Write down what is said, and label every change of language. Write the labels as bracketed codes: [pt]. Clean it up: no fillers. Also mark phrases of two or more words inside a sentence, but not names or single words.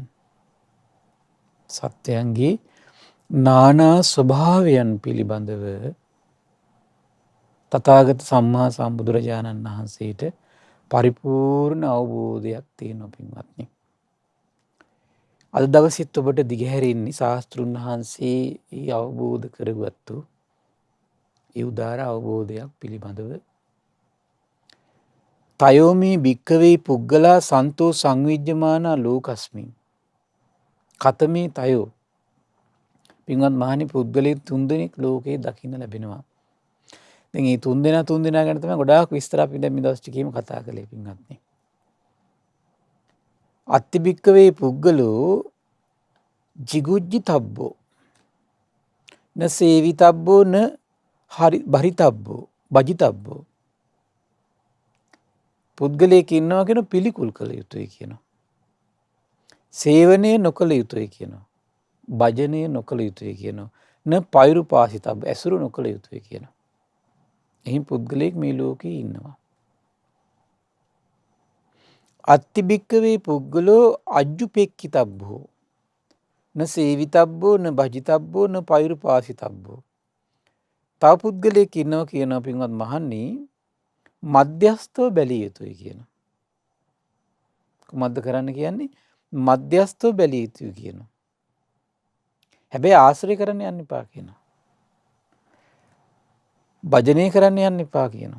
[si] සත්‍යයන්ගේ නානා ස්වභාවයන් පිළිබඳව තථාගත සම්මා සම්බුදුරජාණන් වහන්සේට පරිපූර්ණ අවබෝධයක් තියෙනවා පින්වත්නි. අද දවසෙත් ඔබට දිගහැරෙන්නේ ශාස්ත්‍රුන් වහන්සේ ඒ අවබෝධ කරගත්තු ඒ උදාර අවබෝධයක් පිළිබඳව. [pi] තයෝමි භික්කවේ පුද්ගලා සන්තෝ සංවිජ්ජමානා ලෝකස්මින් කතමේ තයෝ. [si] පින්වත් මහණි පුද්ගලයන් 3 දෙනෙක් ලෝකේ දකින්න ලැබෙනවා. දැන් මේ 3 දෙනා ගැන තමයි ගොඩාක් විස්තර අපි දැන් මේ දවස් ටිකේම කතා කළේ පින්වත්නි. [pi] අත්ති භික්කවේ පුද්ගලෝ jigucchittabbo න සේවිතබ්බෝ න බරිතබ්බෝ බජිතබ්බෝ. [si] පුද්ගලයෙක් ඉන්නවා කියන පිළිකුල් කළ යුතුයි කියනවා. සේවනය නොකළ යුතුයි කියනවා. භජනය නොකළ යුතුයි කියනවා. [pi] න පෛරුපාසිතබ්බ [si] ඇසුරු නොකළ යුතුයි කියනවා. එහෙන් පුද්ගලයෙක් මේ ලෝකේ ඉන්නවා. [pi] අත්ති භික්කවේ පුද්ගලෝ අජ්ජුපෙක්ඛිතබ්බෝ න සේවිතබ්බෝ න භජිතබ්බෝ න පෛරුපාසිතබ්බෝ. [si] තව පුද්ගලයෙක් ඉන්නවා කියනවා පින්වත් මහන්නි මධ්‍යස්තව බැලිය යුතුයි කියනවා. කුමක්ද කරන්න කියන්නේ? මධ්‍යස්තව බැලිය යුතුයි කියනවා. හැබැයි ආශ්‍රය කරන්න යන්න එපා කියනවා. භජනය කරන්න යන්න එපා කියනවා.